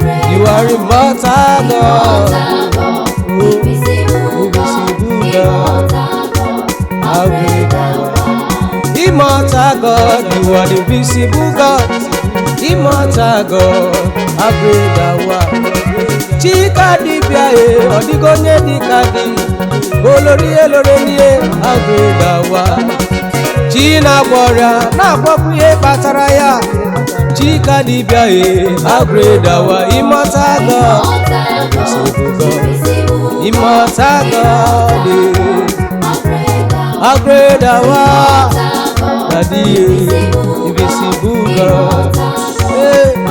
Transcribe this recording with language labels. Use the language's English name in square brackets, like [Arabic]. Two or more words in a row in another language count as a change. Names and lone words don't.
[English] You are immortal God. Oh, invisible God. How great thou art. Immortal God, you are the visible God. Immortal God, how great thou art. [Igbo] Chika dibia e, ọ dịgo onye dịka gị. [Yoruba] Olori elore nie, [English] how great thou art. [Igbo] Chi na-agwọ ọrịa, na-agwọkwu ihe kpatara ya. Chika dibia e, [English] how great thou art. Immortal God, invisible God. Immortal God, eh. How great thou art. Daddy, eh, invisible God. Eh.